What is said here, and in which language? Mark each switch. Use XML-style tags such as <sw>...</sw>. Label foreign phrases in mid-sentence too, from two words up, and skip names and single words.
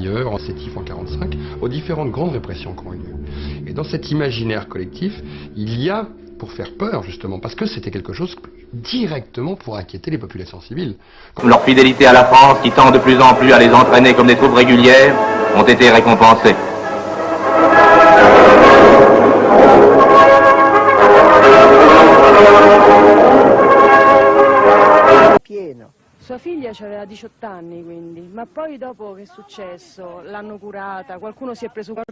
<fr>En Sétif en 1945, aux différentes grandes répressions qui ont eu lieu. Et dans cet imaginaire collectif, il y a, pour faire peur justement, parce que c'était quelque chose directement pour inquiéter les populations civiles. Leur fidélité à la France, qui tend de plus en plus à les entraîner comme des troupes régulières, ont été récompensées.</fr> <it>Sua figlia aveva 18 anni quindi, ma poi dopo che è successo? L'hanno curata, qualcuno si è preso cura</it>